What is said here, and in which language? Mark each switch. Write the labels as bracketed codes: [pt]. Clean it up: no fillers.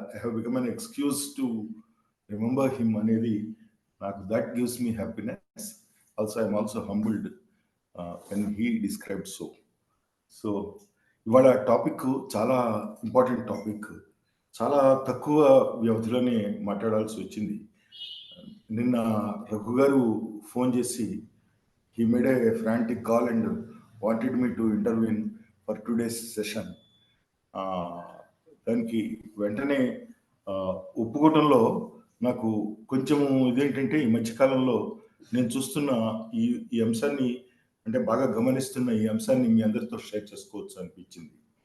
[en] I have become an excuse to remember him [te] అనేది నాకు [en] That gives me happiness. Also I'm also humbled when he described so [te] ఇవాళ topic చాలా important topic. చాలా తక్కువ వ్యవధిలోనే మాట్లాడాల్సి వచ్చింది. నిన్న రఘు గారు ఫోన్ చేసి [en] he made a frantic call and wanted me to intervene for today's session. [te] దానికి వెంటనే ఒప్పుకోవడంలో నాకు కొంచెము ఇదేంటంటే, ఈ మధ్యకాలంలో నేను చూస్తున్న ఈ అంశాన్ని, అంటే బాగా గమనిస్తున్న ఈ అంశాన్ని మీ అందరితో షేర్ చేసుకోవచ్చు అనిపించింది.